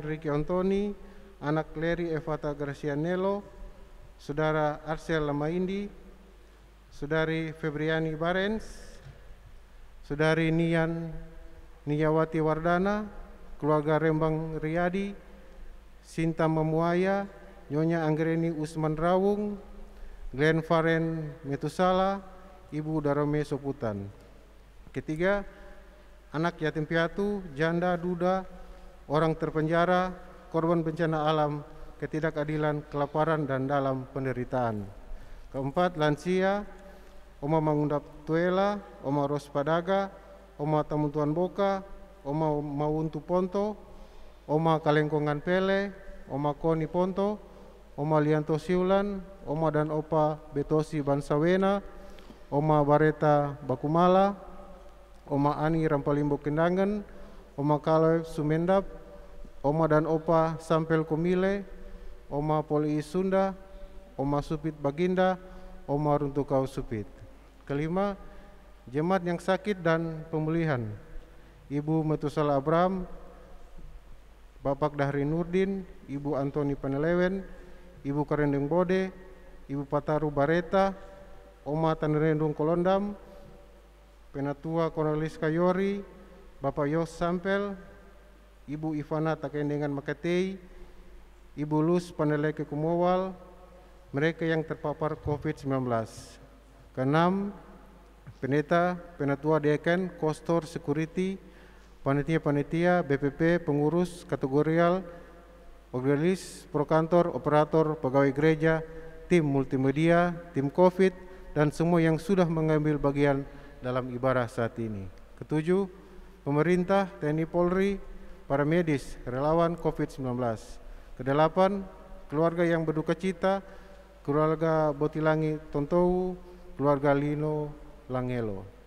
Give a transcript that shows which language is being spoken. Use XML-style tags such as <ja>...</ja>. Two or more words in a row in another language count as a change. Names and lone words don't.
<id>Ricky Antoni, anak Leri Evata Gracianello, Saudara Arsel Lamaindi, Saudari Febriani Barens, Saudari Niyawati Wardana, keluarga Rembang Riyadi, Sinta Memuaya, Nyonya Anggreni Usman Rawung, Glenn Faren Metusala, Ibu Darome Soputan. Ketiga, anak yatim piatu, janda, duda, orang terpenjara, korban bencana alam, ketidakadilan, kelaparan, dan dalam penderitaan. Keempat, lansia, Oma Mangundap Tuela, Oma Ros Padaga, Oma Tamuntuan Boka, Oma Mawuntu Ponto, Oma Kalengkongan Pele, Oma Koni Ponto, Oma Lianto Siulan, Oma dan Opa Betosi Bansawena, Oma Bareta Bakumala, Oma Ani Rampalimbo Kendangan, Oma Kaloy Sumendap, Oma dan Opa Sampel Komile, Oma Poli Sunda, Oma Supit Baginda, Oma Runtukau Supit. Kelima, jemaat yang sakit dan pemulihan, Ibu Metusala Abraham, Bapak Dahri Nurdin, Ibu Antoni Panelewen, Ibu Karendeng Bode, Ibu Pataru Bareta, Oma Tanrendung Kolondam, Penatua Cornelis Kayori, Bapak Yos Sampel, Ibu Ivana Takendengan Makatei, Ibu Luz Paneleke Kumowal, mereka yang terpapar COVID-19. Keenam, pendeta, penatua dekan, kostor, security, panitia-panitia, BPP, pengurus, kategorial, organis, prokantor, operator, pegawai gereja, tim multimedia, tim COVID, dan semua yang sudah mengambil bagian dalam ibadah saat ini. Ketujuh, pemerintah, TNI Polri, para medis, relawan COVID-19. Kedelapan, keluarga yang berduka cita, keluarga Botilangi Tontou, keluarga Lino Langelo.</id>